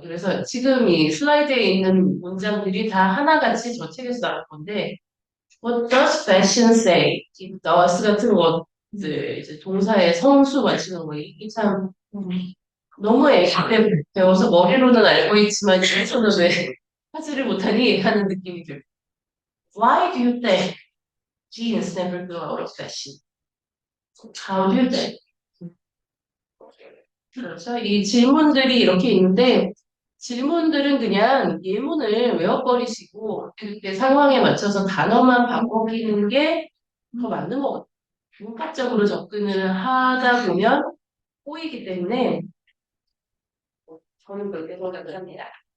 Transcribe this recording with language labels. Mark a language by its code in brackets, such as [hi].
[ko] 그래서 지금 이 슬라이드에 있는 문장들이 다 하나같이 저 책에서 나올 건데 [en] What does fashion say? [ko] 이 does 같은 것들 이제 동사의 성수 맞추는 거 이게 참 너무 애기 때 배워서 머리로는 알고 있지만 실천은 왜 하지를 못하니 하는 느낌이 들어요. [en] Why do you think jeans never go out of fashion? How do you think? [ko] 그렇죠. 이 질문들이 이렇게 있는데 질문들은 그냥 예문을 외워버리시고 그때 상황에 맞춰서 단어만 바꿔기는 게 더 맞는 것 같아요. 문법적으로 접근을 하다 보면 꼬이기 때문에 저는 그렇게 생각을 합니다.